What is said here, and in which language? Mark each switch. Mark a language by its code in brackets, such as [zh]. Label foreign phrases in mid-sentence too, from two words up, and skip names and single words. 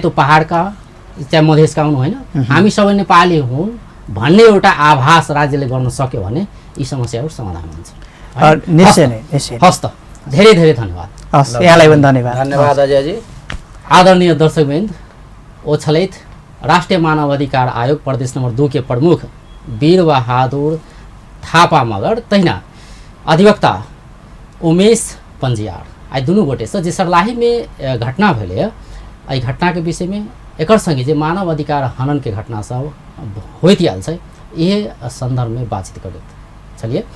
[ne] त्यो पहाडका चाहे मधेसका हुनु हैन हामी सबै नेपाली हौं भन्ने एउटा आभास राज्यले गर्न सक्यो भने यी समस्याहरू समाधान हुन्छ। निश्चय नै निश्चय। हस् त, धेरै धेरै धन्यवाद। हस्, यहाँलाई पनि धन्यवाद। धन्यवाद अजयजी। [mai] आदरणीय दर्शकवृन्द, ओछलैत राष्ट्रिय मानवाधिकार आयोग प्रदेश नंबर 2 के प्रमुख वीर बहादुर थापा मगर तहिना अधिवक्ता उमेश पंजियार आई दुनू गोटे से जे सर्लाही में घटना भेले एहि घटना के विषय में एक संगे जे मानव अधिकार हनन के घटना सब होइत आयल छै, इहे संदर्भ में बातचीत करैत।